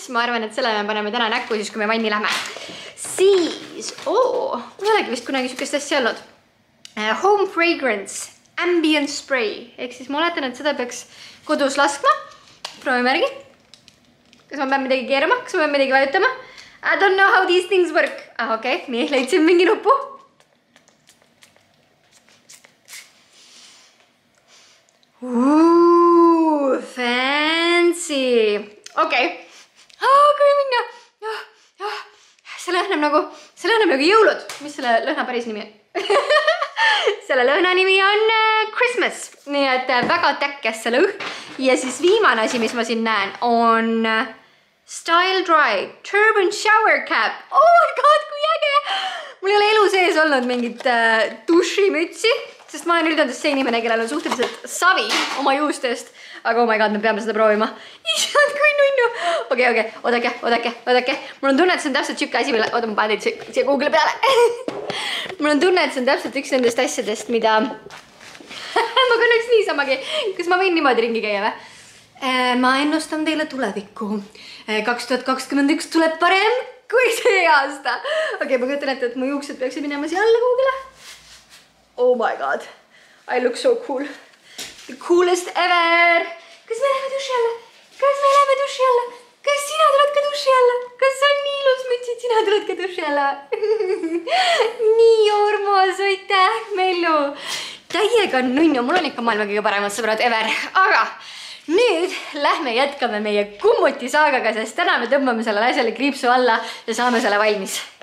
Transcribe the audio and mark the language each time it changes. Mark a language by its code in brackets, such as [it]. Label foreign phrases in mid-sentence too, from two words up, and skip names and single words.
[et] Ma arvan, et selle me paneme täna näkku, siis kui me vanni lähme. Siis, ei olegi vist kunagi sükest asja olnud. Home Fragrance, Ambient Spray. Ehk siis ma oletan, et seda peaks kodus laskma. Proovime järgi. Kas ma pean midagi keerama? Kas ma pean midagi vajutama? [en] I don't know how these things work. [et] Okei, nii, leidsin mingi nupu. Fancy. Okei. Kui minna. See lõhnab nagu jõulud. Mis selle lõhna päris nimi on? Selle lõhna nimi on Christmas. Nii et väga täkkes see lõhn. Ja siis viimane asi, mis ma siin näen, on Style Dry Turban Shower Cap. [en] Oh my god, [et] kui äge! Mul ei ole elu sees olnud mingit dušimütsi, sest ma olen üldendast see inimene, kellel on suhteliselt savi oma juustest. [en] Aga oh my god, [et] me peame seda proovima. Isad, kui nunnu! Okei, oodake. Mul on tunne, et see on täpselt siuke asi, mille... Oota, ma panen teid siia Google peale. Mul on tunne, et see on täpselt üks nendest asjadest, mida... ma kannaks niisamagi. Kas ma võin niimoodi ringi käia või? Ma ennustan teile tulevikku. 2021 tuleb parem kui see aasta. Okei, ma kujutan ette, et mu juuksed peaksid minema siia alla kuhugile. [en] Oh my god. I look so cool. The coolest ever. [et] Kas me läheme duši alla? Kas sina tuled ka duši alla? Kas on nii ilus müts, et sina tuled ka duši alla? Nii ormas, aitäh, Mellu. Täiega nunnu, mul on ikka maailma kõige paremad sõbrad ever. Aga nüüd lähme jätkame meie kummuti saagaga, sest täna me tõmbame sellele asjale kriipsu alla ja saame selle valmis.